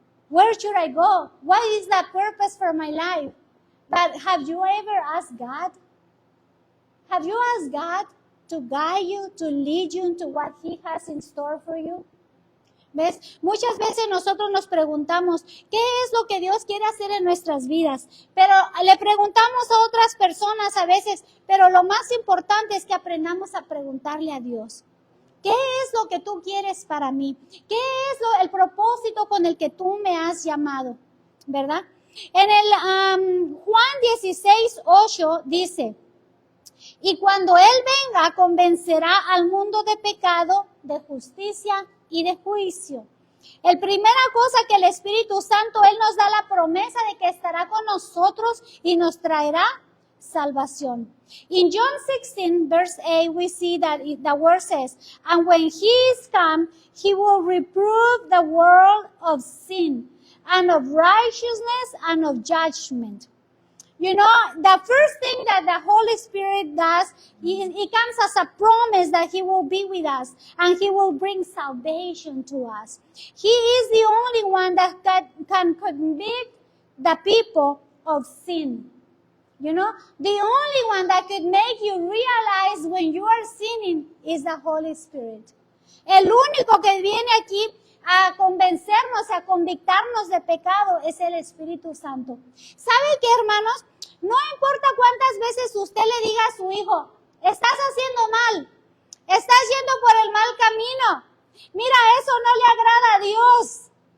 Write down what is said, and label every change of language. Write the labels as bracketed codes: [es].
[en] Where should I go? What is the purpose for my life? But have you ever asked God? Have you asked God to guide you, to lead you into what He has in store for you? [es] ¿Ves? Muchas veces nosotros nos preguntamos, ¿qué es lo que Dios quiere hacer en nuestras vidas? Pero le preguntamos a otras personas a veces, pero lo más importante es que aprendamos a preguntarle a Dios. ¿Qué es lo que tú quieres para mí? ¿Qué es el propósito con el que tú me has llamado? ¿Verdad? En el Juan 16:8 dice, y cuando Él venga, convencerá al mundo de pecado, de justicia y de juicio. La primera cosa que el Espíritu Santo, Él nos da la promesa de que estará con nosotros y nos traerá salvación. [en] In John 16, verse 8, we see that the word says, and when He is come, He will reprove the world of sin and of righteousness and of judgment. You know, the first thing that the Holy Spirit does, it comes as a promise that He will be with us and He will bring salvation to us. He is the only one that can convict the people of sin. You know, the only one that could make you realize when you are sinning is the Holy Spirit. [es] El único que viene aquí a convencernos, a convictarnos de pecado es el Espíritu Santo. ¿Sabe qué, hermanos? No importa cuántas veces usted le diga a su hijo, estás haciendo mal, estás yendo por el mal camino, mira, eso no le agrada a Dios.